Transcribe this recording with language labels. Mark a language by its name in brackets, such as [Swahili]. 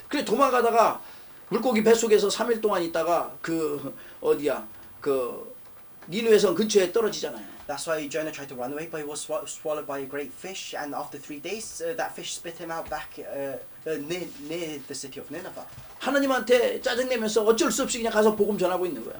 [Korean] 그래 도망가다가 물고기 뱃속에서 3일 동안 있다가 그 어디야 그 니느웨 성 근처에 떨어지잖아요. [English] That's why Jonah tried to run away, but he was swallowed by a great fish. And after 3 days, that fish spit him out back near the city of Nineveh. [Korean] 하나님한테 짜증내면서 어쩔 수 없이 그냥 가서 복음 전하고 있는 거야.